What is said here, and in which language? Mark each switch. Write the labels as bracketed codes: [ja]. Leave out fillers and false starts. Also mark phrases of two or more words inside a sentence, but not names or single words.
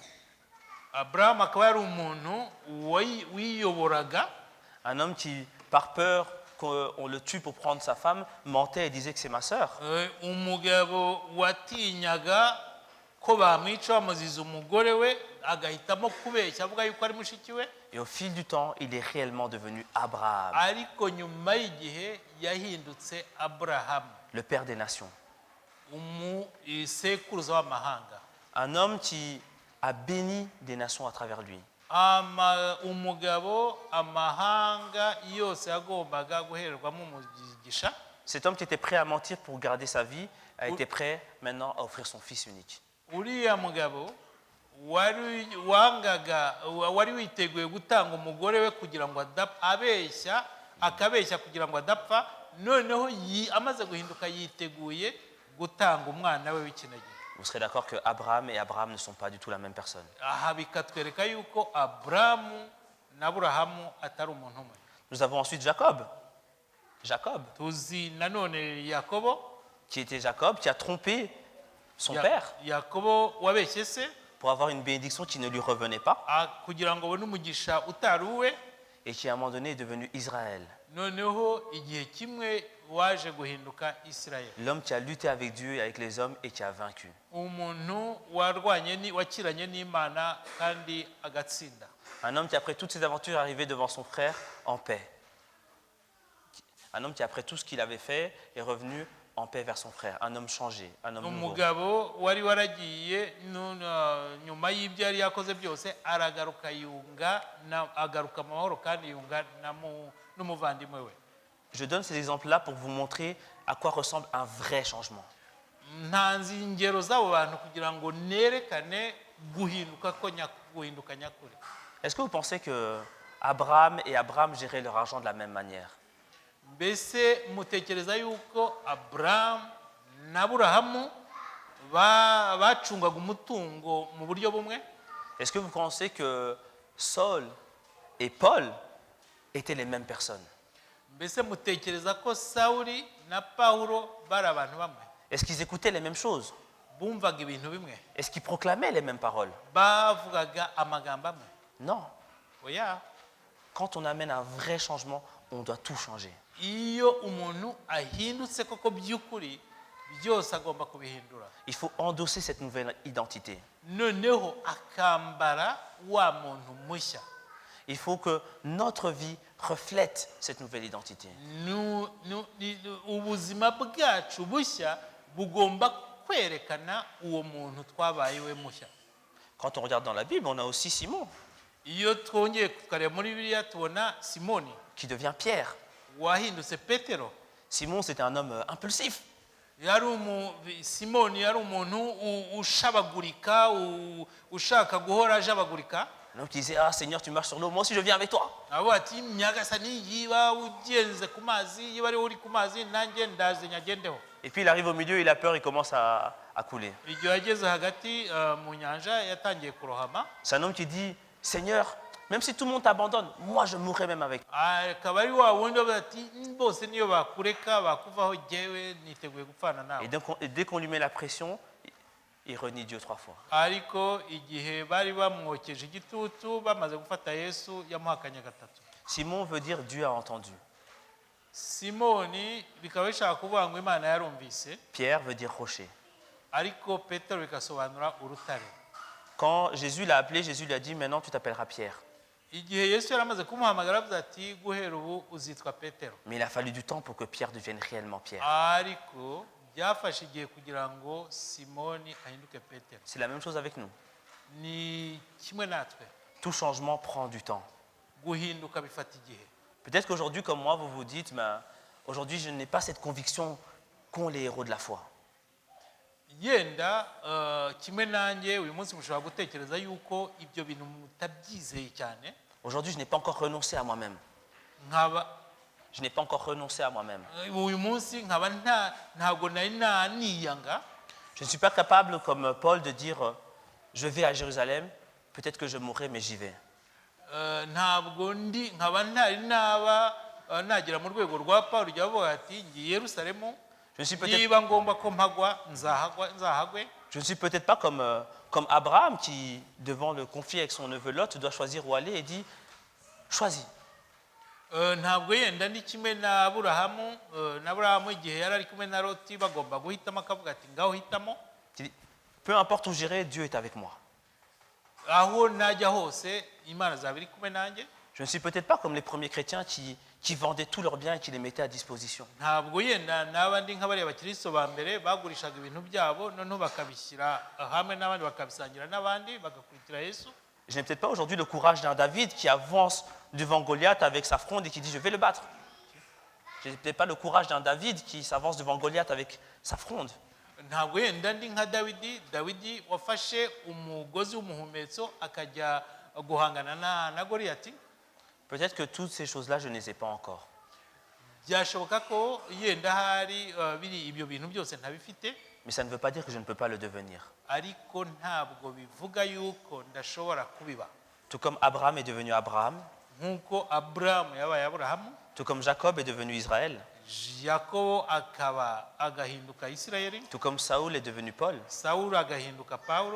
[rw] Abraham akaba yari umuntu wiyoboraga. [fr] Un homme qui, par peur qu'on le tue pour prendre sa femme, mentait et disait que c'est ma sœur. [rw] Umugabo watinyaga ko bamwica bamuziza umugore we, agahitamo kubeshya avuga yuko ari mushiki we. [fr] Et au fil du temps, il est réellement devenu Abraham, [rw] Ariko nyuma y'igihe yahindutse Aburahamu, [fr] le père des nations. [rw] Sekuruza w'amahanga. [fr] Un homme qui a béni des nations à travers lui. [rw] Umugabo amahanga yose yagombaga guhererwamo umugisha. [fr] Cet homme qui était prêt à mentir pour garder sa vie a été prêt maintenant à offrir son fils unique. [rw] Uriya mugabo wari witeguye gutanga umugore we kugira ngo akabeshya kugira ngo adapfa, noneho amaze guhinduka yiteguye gutanga umwana we w'ikinege. [fr] Vous serez d'accord que Abraham et Abraham ne sont pas du tout la même personne. [rw] Aha bikatwereka yuko Aburahamu na Aburahamu atari umuntu umwe. [fr] Nous avons ensuite Jacob. Jacob, [rw] Tuzi nanone Yakobo. [fr] qui était Jacob, qui a trompé son père [rw] Yakobo wabeshye se [fr] pour avoir une bénédiction qui ne lui revenait pas [rw] kugira ngo abone umugisha utari uwe, [fr] et qui à un moment donné est devenu Israël. [rw] noneho igihe kimwe waje guhinduka Isirayeli. [fr] L'homme qui a lutté avec Dieu et avec les hommes et qui a vaincu. [rw] Umuntu wakiranye n'Imana kandi agatsinda. [fr] Un homme qui après toutes ses aventures est arrivé devant son frère en paix. Un homme qui après tout ce qu'il avait fait est revenu en paix vers son frère. Un homme changé, un homme nouveau. [rw] Umugabo wari waragiye nyuma y'ibyo yari yakoze byose aragaruka agaruka mu mahoro kandi yunga n'umuvandimwe we. [fr] Je donne ces exemples-là pour vous montrer à quoi ressemble un vrai changement. [rw] Ntanzi ingero z'abo bantu kugira ngo nerekane guhinduka nyakuri. [fr] Est-ce que vous pensez que Abraham et Abraham géraient leur argent de la même manière? [rw] Mbese mutekereza yuko Abraham na Aburahamu bacungaga umutungo mu buryo bumwe? [fr] Est-ce que vous pensez que Saul et Paul étaient les mêmes personnes? [rw] Mbese mutekereza ko Sawuli na Pawulo bari abantu bamwe? [fr] Est-ce qu'ils écoutaient les mêmes choses? [rw] Bumvaga ibintu bimwe? [fr] Est-ce qu'ils proclamaient les mêmes paroles? [rw] Bavugaga amagambo amwe? [fr] Non. [rw] Oya. [fr] Quand on amène un vrai changement, on doit tout changer. [rw] Iyo umuntu ahindutse koko by'ukuri byose agomba kubihindura. [fr] Il faut endosser cette nouvelle identité. [rw] Noneho akambara wa muntu mushya. [fr] Il faut que notre vie reflète cette nouvelle identité. [rw] Ubuzima bwacu bushya bugomba kwerekana uwo muntu twabayewe mushya. [fr] Quand on regarde dans la Bible, on a aussi Simon [rw] Iyo twongeye tukareba muri Bibiliya tubona Simoni [fr] qui devient Pierre. [rw] wahindutse Petero. [fr] Simon, c'était un homme impulsif. [rw] Simoni yari umuntu ushabagurika, ushaka guhora ajabagurika. [fr] Donc il disait, ah Seigneur, tu marches sur l'eau, moi aussi je viens avec toi. [rw] Abo ati nyagasani yiba ugenze ku mazi, yiba ari uri ku mazi nanjye ndaze nyagendeho. [fr] Et puis il arrive au milieu, il a peur, il commence à couler. [rw] Igihe yageze hagati mu nyanja yatangiye kurohama. [fr] C'est un homme qui dit, Seigneur, même si tout le monde t'abandonne, moi je mourrai même avec toi. [rw] Akaba ari wa wundi avuga ati bose niyo bakureka bakuvaho jyewe niteguye gupfana nawe. [fr] Et dès qu'on lui met la pression, il renie Dieu 3 fois. [rw] Ariko igihe bari bamwokeje igitutu bamaze gufata Yesu yamuhakanye gatatu. [fr] Simon veut dire Dieu a entendu. [rw] Simoni bikaba bishaka kuvuga ngo Imana yarumvise. [fr] Pierre veut dire rocher. [rw] Ariko Petero bikasobanura urutare. [fr] Quand Jésus l'a appelé, Jésus lui a dit, maintenant tu t'appelleras Pierre. [rw] Igihe Yesu yaramaze kumuhamagara avuze ati guhera ubu uzitwa Petero. [fr] Mais il a fallu du temps pour que Pierre devienne réellement Pierre. [rw] Ariko byafashe igihe kugira ngo Simoni ahinduke Petero. [fr] C'est la même chose avec nous. [rw] Ni kimwe natwe. [fr] Tout changement prend du temps. [rw] guhinduka bifata igihe. [fr] Peut-être qu'aujourd'hui, comme moi, vous vous dites, ben, aujourd'hui, je n'ai pas cette conviction qu'ont les héros de la foi. [rw] Yenda kimwe nanjye uyu munsi mushobora gutekereza yuko ibyo bintu mutabyizeye cyane. [fr] Aujourd'hui, je n'ai pas encore renoncé à moi-même. [rw] nkaba [fr] Je n'ai pas encore renoncé à moi-même. [rw] uyu munsi nkaba ntabwo nari naniyanga. [fr] Je ne suis pas capable, comme Paul, de dire je vais à Jérusalem, peut-être que je mourrai, mais j'y vais. [rw] Ntabwo nkaba ntari nagera mu rwego rwa Pawulo ujya avuga ati ngiye Yerusalemu, [fr] Je ne suis peut-être [rw] niba ngomba ko mpagwa nzahagwe. [fr] Je ne suis peut-être pas comme Abraham qui, devant le conflit avec son neveu Lot, doit choisir où aller et dit choisis. [rw] Ntabwo yenda ndi kimwe na Aburahamu igihe yari ari kumwe na Loti bagomba guhitamo akavuga ati ngaho hitamo. [fr] Il dit, peu importe où j'irai, Dieu est avec moi. [rw] Aho najya hose Imana azaba iri kumwe nanjye. [fr] Je ne suis peut-être pas comme les premiers chrétiens qui vendaient tous leurs biens et qui les mettaient à disposition. [rw] Ntabwo yenda n'abandi nk'abariya bakristo ba mbere bagurishaga ibintu byabo noneho bakabishyira hamwe n'abandi bakabisangira n'abandi bagakurikira Yesu. [fr] Je n'ai peut-être pas aujourd'hui le courage d'un David qui avance devant Goliath avec sa fronde et qui dit je vais le battre. Je n'ai peut-être pas le courage d'un David qui s'avance devant Goliath avec sa fronde. [rw] Ntabwo yenda ndi nka Dawidi wafashe umugozi w'umuhumetso akajya guhangana na Goliyati. [fr] Peut-être que toutes ces choses-là, je ne les ai pas encore. [rw] Byashoboka ko yenda hari biri ibyo bintu byose ntabifite, [fr] Mais ça ne veut pas dire que je ne peux pas le devenir. [rw] ariko ntabwo bivuga yuko ndashobora kubiba. [fr] Tout comme Abraham est devenu Abraham, [rw] Nk'uko Aburahamu yabaye Aburahamu, [fr] tout comme Jacob est devenu Israël, [rw] Yakobo akaba agahinduka Isirayeli, [fr] tout comme Saoul est devenu Paul, [rw] Sawuli agahinduka Pawulo,